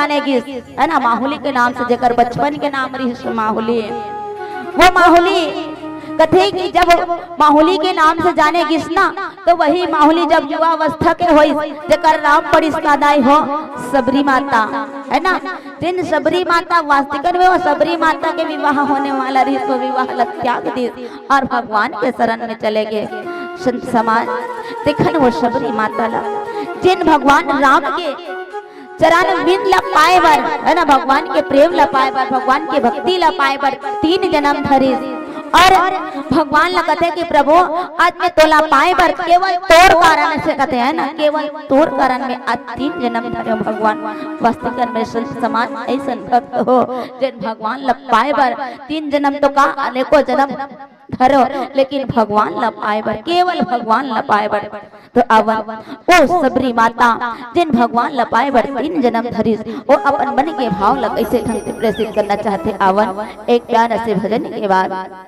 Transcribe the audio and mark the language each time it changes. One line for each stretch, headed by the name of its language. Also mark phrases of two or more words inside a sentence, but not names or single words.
Chhattisgarhi: जानेगी है ना, माहुली के नाम से जेकर बचपन के नाम रही माहुली, वो माहुली कथे कि जब माहुली के नाम से जानेगी ना तो वही माहुली जब युवावस्था के होई जेकर नाम पड़ी दाई हो सबरी माता है ना, जिन सबरी माता वास्तविक में वो सबरी माता के विवाह होने वाला रही तो विवाह त्याग दी और भगवान के शरण में चले गए संत समाज। देखन वो सबरी माता ला जिन भगवान राम के चरण बिंद ला पाए बर है ना, भगवान के प्रेम ला पाए बर, भगवान के भक्ति ला पाए बर 3 जन्म धरे और भगवान ला कहते कि प्रभु आज मैं तोला पाए बर केवल तोर कारण से कहते हैं ना, केवल तोर कारण में आज 3 जन्म धरे भगवान। वास्तविक में संत समाज ऐसा भक्त हो जिन भगवान ला पाए बर 3 जन्म तो का अनेकों जन्म धरो, लेकिन भगवान ला पाए बर केवल भगवान ला पाए बर। तो अवन ओ सबरी माता जिन भगवान ला पाए बर 3 जन्म धरी वो अपन मन के भाव ला कैसे ढंग से प्रेषित करना चाहते आवन एक प्यार से भजन के बाद।